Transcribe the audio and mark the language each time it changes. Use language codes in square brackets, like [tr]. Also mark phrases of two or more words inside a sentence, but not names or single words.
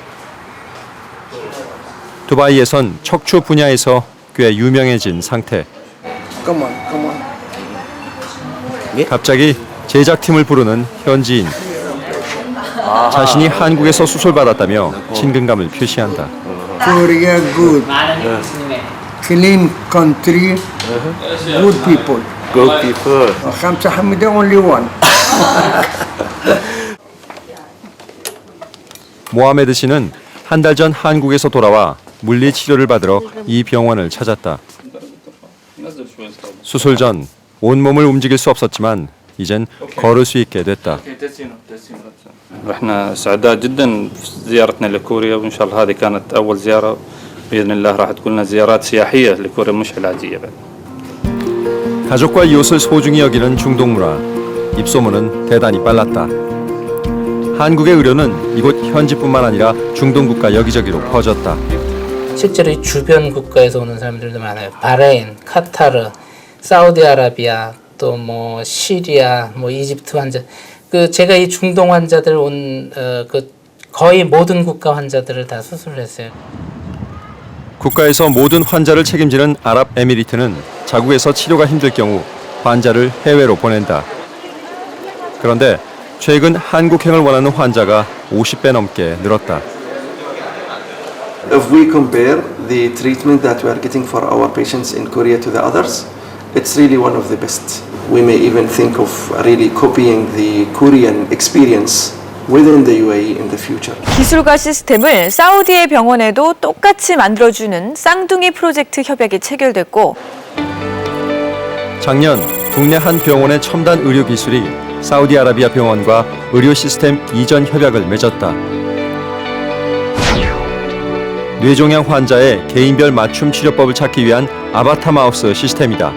[ko] 두바이에선 척추 분야에서 꽤 유명해진 상태. 갑자기 제작팀을 부르는 현지인. 자신이 한국에서 수술받았다며 친근감을 표시한다. [en] Korea good, clean country, good people. Good people. Khamsa Hamida only one. [ko] 모하메드 씨는 한 달 전 한국에서 돌아와 물리 치료를 받으러 이 병원을 찾았다. 수술 전 온몸을 움직일 수 없었지만 이젠 걸을 수 있게 됐다. [ar] احنا سعداء جدا في زيارتنا لكوريا وان شاء الله هذه كانت اول زياره باذن الله راح تكون لنا زيارات سياحيه لكوريا مش علاجيه بعد. [ko] 가족과 이웃을 소중히 여기는 중동 문화. 입소문은 대단히 빨랐다. 한국의 의료는 이곳 현지뿐만 아니라 중동 국가 여기저기로 퍼졌다. 실제로 이 주변 국가에서 오는 사람들도 많아요. 바레인, 카타르, 사우디아라비아, 또 뭐 시리아, 뭐 이집트 환자. 제가 이 중동 환자들 거의 모든 국가 환자들을 다 수술했어요. 국가에서 모든 환자를 책임지는 아랍에미리트는 자국에서 치료가 힘들 경우 환자를 해외로 보낸다. 그런데 최근 한국행을 원하는 환자가 50배 넘게 늘었다. [en] If we compare the treatment that we are getting for our patients in Korea to the others, it's really one of the best. We may even think of really copying the Korean experience within the UAE in the future. [ko] 기술과 시스템을 사우디의 병원에도 똑같이 만들어주는 쌍둥이 프로젝트 협약이 체결됐고 작년 국내 한 병원의 첨단 의료 기술이 사우디아라비아 병원과 의료 시스템 이전 협약을 맺었다. 뇌종양 환자의 개인별 맞춤 치료법을 찾기 위한 아바타 마우스 시스템이다.